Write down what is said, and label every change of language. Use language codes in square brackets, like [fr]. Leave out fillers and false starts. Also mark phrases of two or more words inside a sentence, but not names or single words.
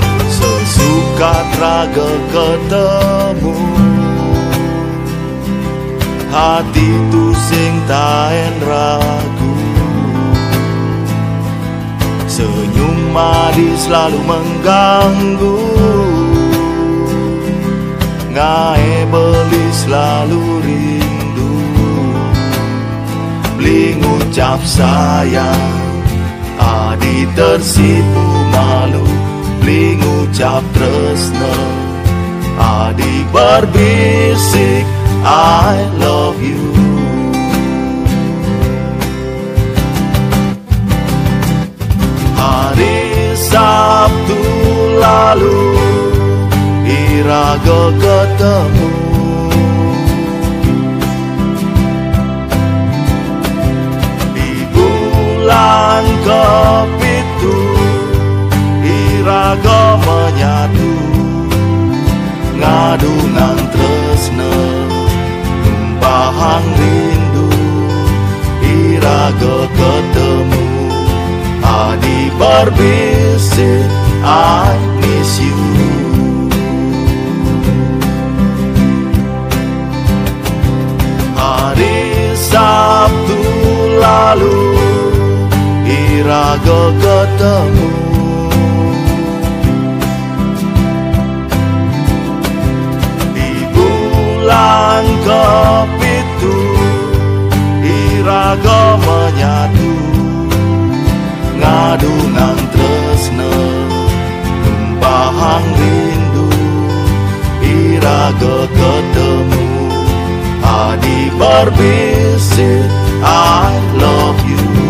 [ban] Raga ketemu hatiku sing taen ragu. [id] Senyum Adi selalu mengganggu, [ban] ngae beli selalu rindu. Beli ngucap [id] sayang, Adi tersipu malu. [ban] Beli ngucap tresna, [id] Adi berbisik [en] I love you. [id] Hari Sabtu lalu [ban] iraga ketemu, di bulan kepitu iraga menyatu. Ngadungan tresna numpahang rindu, iraga ketemu. [id] Adi berbisik [en] I miss you. [id] Hari Sabtu lalu [ban] iraga ketemu, di bulan kepitu iraga menyatu. Ngadungan tresna numpahang rindu, iraga ketemu. [id] Adi berbisik [en] I love you.